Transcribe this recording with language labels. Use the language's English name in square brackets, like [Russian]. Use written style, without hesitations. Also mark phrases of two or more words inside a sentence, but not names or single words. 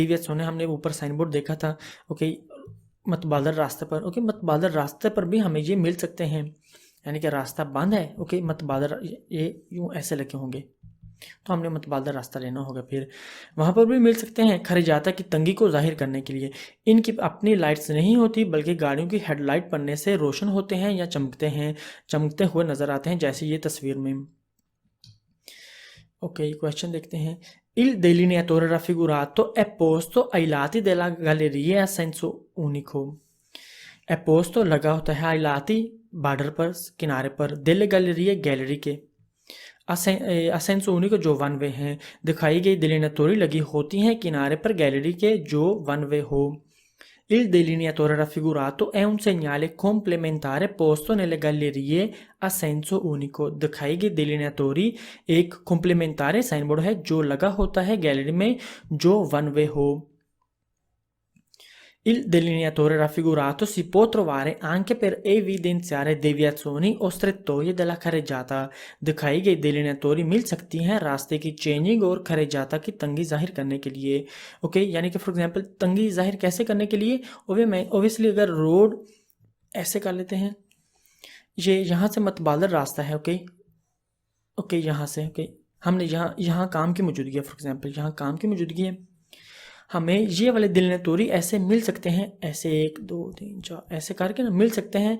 [Hindi] देवियात्सोने हमने ऊपर साइन बोर्ड देखा था, ओके, मतबादल रास्ते पर, ओके, मतबादल रास्ते पर भी हमें ये मिल सकते हैं, यानी कि रास्ता बंद है, ओके, मतबादल ये यूँ ऐसे लगे होंगे तो हमने मतबादल रास्ता लेना होगा। फिर वहाँ पर भी मिल सकते हैं खरिजाता की तंगी को जाहिर करने के लिए। इनकी अपनी लाइट्स नहीं होती बल्कि गाड़ियों की हेडलाइट पड़ने से रोशन होते हैं या चमकते हुए नजर आते हैं, जैसे ये तस्वीर में। ओके, क्वेश्चन देखते हैं। [Italian] Il delineatore raffigurato è posto ai lati della galleria a senso unico। è posto [Hindi] लगा होता है [Italian] ai lati [Hindi] बॉर्डर पर, किनारे पर, [Italian] delle gallerie [Hindi] गैलरी के, [Italian] a senso unico [Hindi] जो [English] one way [Hindi] हैं। दिखाई गई delineatori लगी होती हैं किनारे पर गैलरी के जो [English] one way [Hindi] हो। [Italian] Il delineatore raffigurato è un segnale complementare posto nelle gallerie a senso unico। [Hindi] दिखाई गई delineatori एक complementare [English] sign board [Hindi] है जो लगा होता है गैलरी में जो [English] one way [Hindi] हो। [Italian] Il delineatore raffigurato si può trovare anche per evidenziare deviazioni o strettoie della carreggiata। [Hindi] दिखाई गई delineatori मिल सकती हैं रास्ते की चेंजिंग और खरेजाता की तंगी जाहिर करने के लिए। ओके, यानी कि [English] for example [Hindi] तंगी जाहिर कैसे करने के लिए, ओबियसली अगर रोड ऐसे कर लेते हैं, ये यहाँ से मतबादल रास्ता है, ओके, यहाँ से, ओके, हमने यहाँ काम की मौजूदगी है, [English] for example [Hindi] यहाँ काम की मौजूदगी है, हमें ये वाले delineatori ऐसे मिल सकते हैं, ऐसे 1 2 3 4 ऐसे करके ना मिल सकते हैं।